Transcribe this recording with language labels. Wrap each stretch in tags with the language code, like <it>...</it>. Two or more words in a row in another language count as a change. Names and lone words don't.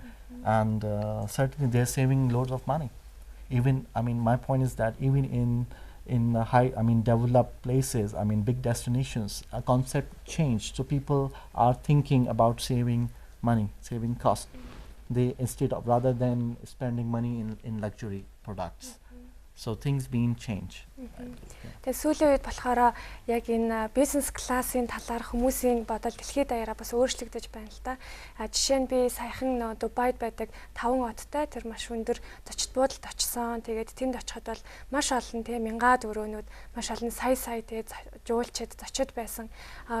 <en>And certainly they're saving loads of money. Even, I mean, my point is that even in high, I mean, developed places, I mean, big destinations, a concept changed. So people are thinking about saving money, saving cost. They instead of rather than spending money in luxury products. So things being changed.</en> <mn>Тэгээ сүүлийн үед болохоор яг энэ бизнес классын талаар хүмүүсийн бодол дэлхийд даяараа бас өөрчлөгдөж байна л да. Жишээ нь би саяхан Дубайд байдаг 5 оттой тэр маш өндөр зочид буудалд очсон. Тэгээд тэнд очиход бол маш олон мянгаад өрөөнүүд, маш олон сая жуулчид зочид байсан.</mn>